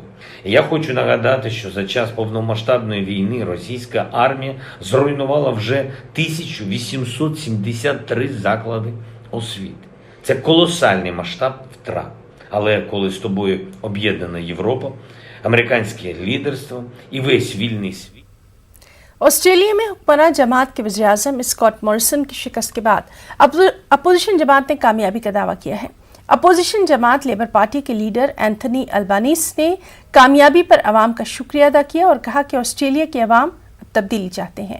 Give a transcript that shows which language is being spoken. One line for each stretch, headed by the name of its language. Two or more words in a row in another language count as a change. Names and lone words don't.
Ukrainian: І я хочу нагадати, що за час повномасштабної війни російська армія зруйнувала вже 1873 заклади освіти. Це колосальний масштаб втрат. Але коли з тобою об'єднана Європа, американське лідерство і весь вільний світ.
Urdu: آسٹریلیا میں حکمران جماعت کے وزیرِ اعظم اسکاٹ موریسن کی شکست کے بعد اپوزیشن جماعت نے کامیابی کا دعویٰ کیا ہے. اپوزیشن جماعت لیبر پارٹی کے لیڈر انتھونی البانیز نے کامیابی پر عوام کا شکریہ ادا کیا اور کہا کہ آسٹریلیا کے عوام تبدیلی چاہتے ہیں.